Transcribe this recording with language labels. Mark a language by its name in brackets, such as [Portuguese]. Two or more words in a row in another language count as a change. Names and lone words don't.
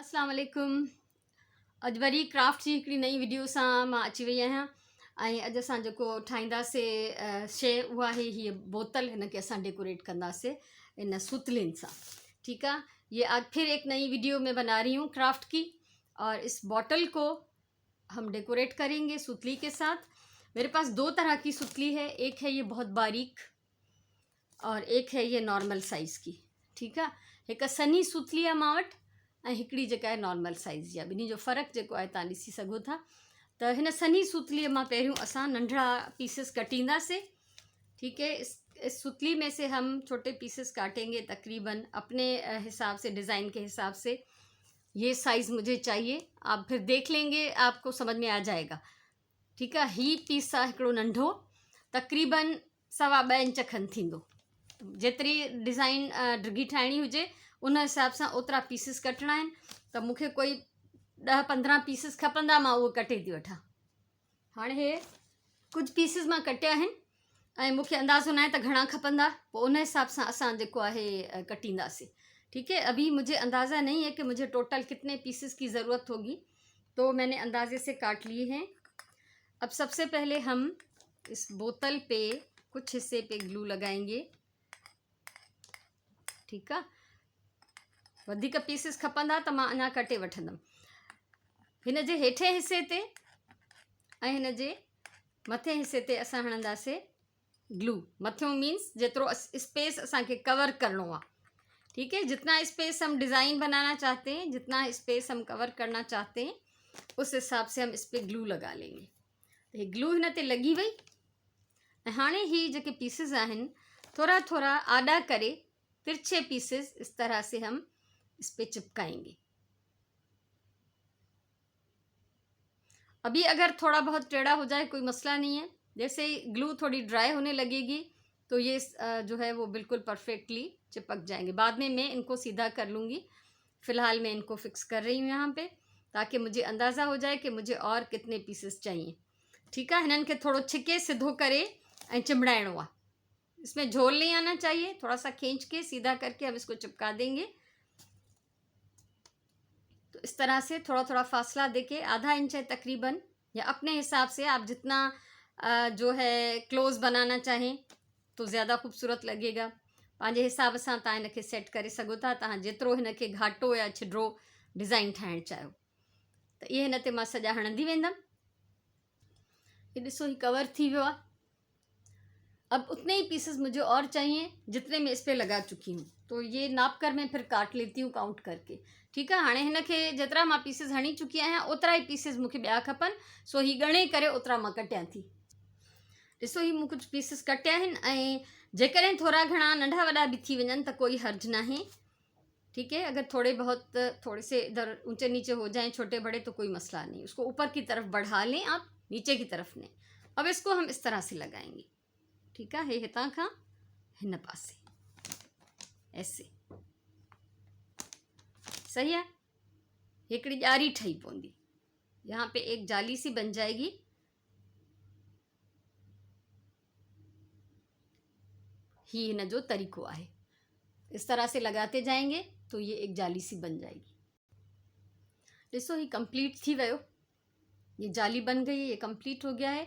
[Arabic] السلام عليكم. [Sindhi] अॼु वरी क्राफ्ट जी हिकिड़ी नई वीडियो सां मां अची वई आहियां ऐं अॼु असां जेको ठाहींदासीं शइ उहा आहे हीअ बोतल। हिनखे असां डेकोरेट कंदासीं इन सुतलिन सां। [Hindi] ठीक है, ये आज फिर एक नई वीडियो में बना रही हूँ क्राफ्ट की, और इस बॉटल को हम डेकोरेट करेंगे सुतली के साथ। मेरे पास दो तरह की सुतली है, एक है ये बहुत बारीक और एक है ये नॉर्मल साइज़ की। ठीक है, [Sindhi] एक सनी सुतली आहे मां वटि ऐं हिकिड़ी जेका आहे नॉर्मल साइज़ जी आहे। ॿिन्ही जो फ़र्क़ु जेको आहे तव्हां ॾिसी सघो था। त हिन सनी सुतलीअ मां पहिरियों असां नंढड़ा पीसेस कटींदासीं। [Hindi] ठीक है, इस सुतली में से हम छोटे पीसेस काटेंगे तकरीबन अपने हिसाब से, डिज़ाइन के हिसाब से। ये साइज़ मुझे चाहिए, आप फिर देख लेंगे, आपको समझ में आ जाएगा। ठीक है, [Sindhi] ही पीस आहे हिकिड़ो नंढो, तकरीबन 2.25 इंच खनि थींदो। जेतिरी डिज़ाइन ड्रिगी ठाहिणी हुजे उन हिसाब सां ओतिरा पीसिस कटणा आहिनि। त मूंखे कोई 10-15 पीसिस खपंदा, मां उहो कटे थी वठां। हाणे हे कुझु पीसिस मां कटिया आहिनि ऐं मूंखे अंदाज़ो न आहे त घणा खपंदा, पोइ उन हिसाब सां असां जेको आहे कटींदासीं। [Hindi] ठीक है, अभी मुझे अंदाज़ा नहीं है कि मुझे टोटल कितने पीसिस की ज़रूरत होगी, तो मैंने अंदाजे से काट लिए हैं। अब सबसे पहले हम इस बोतल पे कुछ हिस्से पे ग्लू लगाएंगे। ठीक है, [Sindhi] वधिक पीसिस खपंदा त मां अञा कटे वठंदमि। हिन जे हेठे हिस्से ते ऐं हिन जे मथे हिस्से ते असां हणंदासीं ग्लू। मथियों मीन्स जेतिरो स्पेस असांखे कवर करिणो आहे। [Hindi] ठीक है, जितना स्पेस हम डिज़ाइन बनाना चाहते हैं, जितना स्पेस हम कवर करना चाहते हैं, उस हिसाब से हम इस पर ग्लू लगा लेंगे। तो ये ग्लू [Sindhi] हिन ते लगी वई ऐं हाणे ही जेके पीसिस आहिनि थोड़ा थोड़ा आड़ा करे [Hindi] तिरछे पीसेस इस तरह से हम इस पे चिपकाएंगे। अभी अगर थोड़ा बहुत टेढ़ा हो जाए कोई मसला नहीं है, जैसे ही ग्लू थोड़ी ड्राई होने लगेगी तो ये जो है वो बिल्कुल परफेक्टली चिपक जाएंगे। बाद में मैं इनको सीधा कर लूँगी, फ़िलहाल मैं इनको फिक्स कर रही हूँ यहाँ पे, ताकि मुझे अंदाज़ा हो जाए कि मुझे और कितने पीसेस चाहिए। ठीक है, [Sindhi] हिननि खे थोड़ो छिके सिधो करे ऐं चिमड़ाइणो आहे। [Hindi] इसमें झोल नहीं आना चाहिए, थोड़ा सा खींच के सीधा करके हम इसको चिपका देंगे। तो इस तरह से थोड़ा थोड़ा फासला देके, आधा इंच है तकरीबन, या अपने हिसाब से आप जितना जो है क्लोज बनाना चाहें तो ज़्यादा ख़ूबसूरत लगेगा। [Sindhi] पंहिंजे हिसाब सां तव्हां हिनखे सेट करे सघो था, तव्हां जेतिरो हिनखे घाटो या छिडरो डिज़ाइन ठाहिणु चाहियो। त इहे हिन ते मां सॼा हणंदी वेंदमि। ये ॾिसो, ही कवर थी वियो आहे। [Hindi] अब उतने ही पीसेस मुझे और चाहिए जितने मैं इस पर लगा चुकी हूँ, तो ये नाप कर मैं फिर काट लेती हूँ काउंट करके। ठीक है, [Sindhi] हाणे हिनखे जेतिरा मां पीसेस हणी चुकी आहियां ओतिरा ही पीसेस मूंखे ॿिया खपनि, सो ही ॻणे करे ओतिरा मां कटियां थी। ॾिसो, ही मूं कुझु पीसेस कटिया आहिनि ऐं जेकॾहिं थोड़ा घणा नंढा वॾा भी थी वञनि त कोई हर्ज नाहे। [Hindi] ठीक है, अगर थोड़े से इधर ऊंचे नीचे हो जाएं छोटे बड़े तो कोई मसला नहीं, उसको ऊपर की तरफ बढ़ा लें आप, नीचे की तरफ नहीं। अब इसको हम इस तरह से लगाएंगे। ठीक है, [Sindhi] हितां खां हिन पासे ऐसे सही है। हिकिड़ी ॼारी ठही पवंदी, [Hindi] यहाँ पे एक जाली सी बन जाएगी। [Sindhi] ही हिन जो तरीक़ो आहे, [Hindi] इस तरह से लगाते जाएंगे तो ये एक जाली सी बन जाएगी। [Sindhi] ॾिसो, ही कंप्लीट थी वियो, [Hindi] ये जाली बन गई, ये कंप्लीट हो गया है।